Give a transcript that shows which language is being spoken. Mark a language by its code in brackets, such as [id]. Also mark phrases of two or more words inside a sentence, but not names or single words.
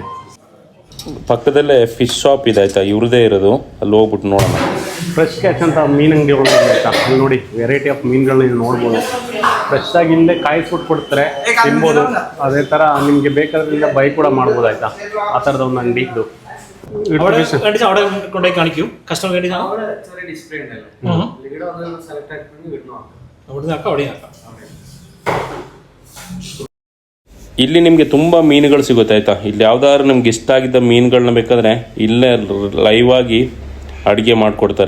[kn] ಪಕ್ಕದಲ್ಲೇ [en] fish shop [kn] ಇದೆ ಆಯಿತಾ, ಇವ್ರದ್ದೇ ಇರೋದು. ಅಲ್ಲಿ ಹೋಗ್ಬಿಟ್ಟು ನೋಡೋಣ. [en] fresh catch [kn] ಅಂತ ಮೀನು ಅಂಗಡಿಗಳು ಆಯಿತಾ. ಅಲ್ಲಿ ನೋಡಿ [en] variety of [kn] ಮೀನುಗಳನ್ನ ನೀವು ನೋಡ್ಬೋದು. ಫ್ರೆಶ್ ಆಗಿ ಇಲ್ಲೇ ಕಾಯಿಸ್ಬಿಟ್ಟು ಕೊಡ್ತಾರೆ, ತಿನ್ಬೋದು. ಅದೇ ಥರ ನಿಮಗೆ ಬೇಕಾದ್ರಿಂದ ಬೈ ಕೂಡ ಮಾಡ್ಬೋದು ಆಯಿತಾ. ಆ ಥರದ ಒಂದು ಅಂಗಡಿ ಇದು. [ml] കാണിക്കൂ കസ്റ്റമർ വേണ്ടി [kn] ಇಲ್ಲಿ ನಿಮಗೆ ತುಂಬ ಮೀನುಗಳು ಸಿಗುತ್ತೆ ಆಯಿತಾ. ಇಲ್ಲಿ ಯಾವ್ದಾದ್ರು ನಿಮ್ಗೆ ಇಷ್ಟ ಆಗಿದ್ದ ಮೀನುಗಳನ್ನ ಬೇಕಾದರೆ ಇಲ್ಲೇ ಲೈವ್ ಆಗಿ ಅಡುಗೆ ಮಾಡಿಕೊಡ್ತಾರೆ.